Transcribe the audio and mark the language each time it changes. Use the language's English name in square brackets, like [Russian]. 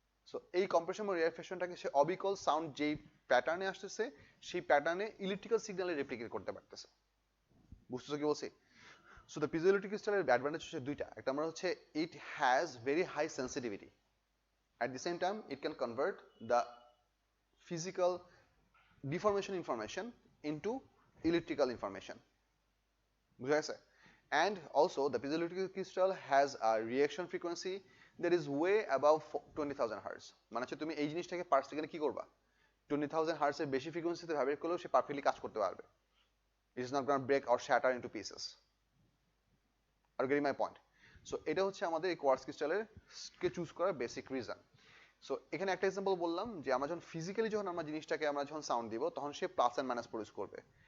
[Bangla] So এই compression বা রেয়ারফেশনটাকে সে অবিকল সাউন্ড যেই প্যাটার্নে আসতেছে, সেই প্যাটার্নে ইলেকট্রিক্যাল সিগন্যালে রেপ্লিকেট করতে পারতেছে। বুঝতেছো কি বলছি? সো দ্য পিজোইলেকট্রিক ক্রিস্টালের অ্যাডভান্টেজ হচ্ছে দুইটা। একটা আমরা হচ্ছে [English] It has very high sensitivity, at the same time it can convert the physical deformation information into electrical information. [Bangla] বুঝা গেছে? [English] And also the piezoelectric crystal has a reaction frequency that is way above 20,000 hertz. [Bangla] মানে হচ্ছে তুমি এই জিনিসটাকে পার সেকেন্ডে কি করবা, 20,000 hertz এর বেশি ফ্রিকোয়েন্সিতে ভাইব্রেট করলেও সে পারফেক্টলি কাজ করতে পারবে। [English] It is not going to break or shatter into pieces. Are you getting my point? [Bangla] So এটা হচ্ছে আমাদের এই কোয়ার্টজ ক্রিস্টালের কে চুজ করার বেসিক রিজন। সো এখানে একটা এক্সাম্পল বললাম যে আমরা যখন ফিজিক্যালি যখন আমরা জিনিসটাকে আমরা যখন সাউন্ড দিব, তখন সে প্লাস এন্ড মাইনাস প্রডিউস করবে।